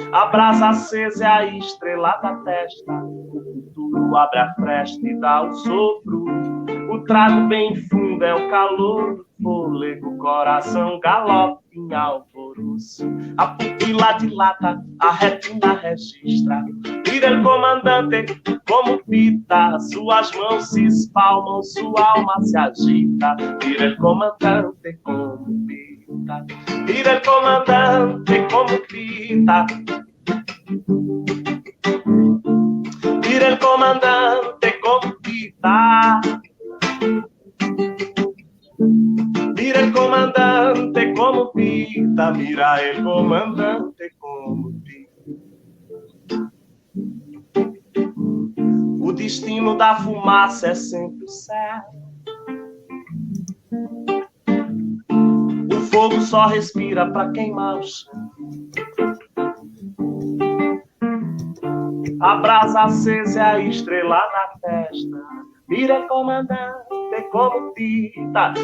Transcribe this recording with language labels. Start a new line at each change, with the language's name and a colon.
Portuguese: A brasa acesa é a estrela da testa. O futuro abre a fresta e dá o sopro. O trago bem fundo é o calor do fôlego. O coração galope em alvoroço. A pupila dilata, a retina registra.
Spanish: Mira el comandante como pita.
Portuguese: Suas mãos se espalmam, sua alma se agita.
Spanish: Mira el comandante como pita. Mira el comandante como pita. Mira el comandante como pita. Mira el comandante como pita. Mira el comandante como pita.
Portuguese: O destino da fumaça é sempre o céu. O fogo só respira para queimar o chão. A brasa acesa é a estrela na testa.
Spanish: Mira, comandante, como pita.